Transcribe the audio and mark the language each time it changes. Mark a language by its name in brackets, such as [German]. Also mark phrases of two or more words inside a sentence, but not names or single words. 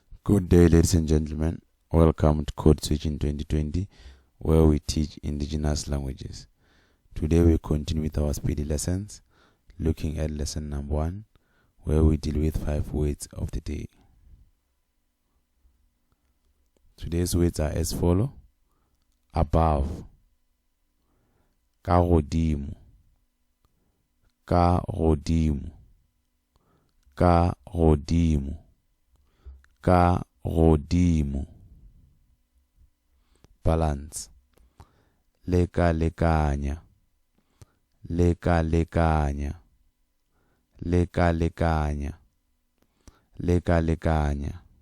[English] Good day, ladies and gentlemen. Welcome to Code Switch in 2020, where we teach indigenous languages. Today we continue with our Sepedi lessons, looking at lesson number 1, where we deal with 5 words of the day. Today's words are as follow: above, [Northern Sotho] ka godimo, ka godimo, ka godimo, ka godimo. Balance, leka lekanya, leka lekanya, leka lekanya, leka lekanya.